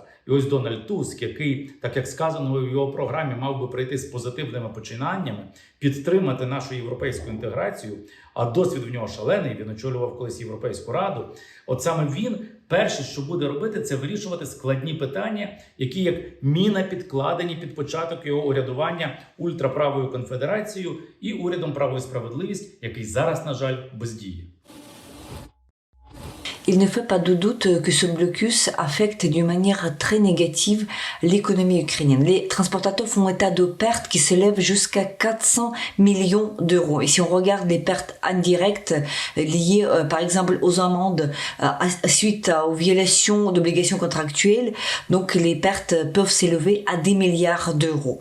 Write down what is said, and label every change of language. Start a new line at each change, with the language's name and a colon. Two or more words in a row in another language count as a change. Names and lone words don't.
Ukrainian: І ось Дональд Туск, який, так як сказано в його програмі, мав би прийти з позитивними починаннями, підтримати нашу європейську інтеграцію, а досвід в нього шалений, він очолював колись Європейську раду. От саме він перше, що буде робити, це вирішувати складні питання, які як міна підкладені під початок його урядування ультраправою конфедерацією і урядом «Право і справедливість», який зараз, на жаль, бездіє.
French: Il ne fait pas de doute que ce blocus affecte d'une manière très négative l'économie ukrainienne. Les transportateurs font état de pertes qui s'élèvent jusqu'à 400 millions d'euros. Et si on regarde les pertes indirectes liées, par exemple, aux amendes suite aux violations d'obligations contractuelles, donc les pertes peuvent s'élever à des milliards d'euros.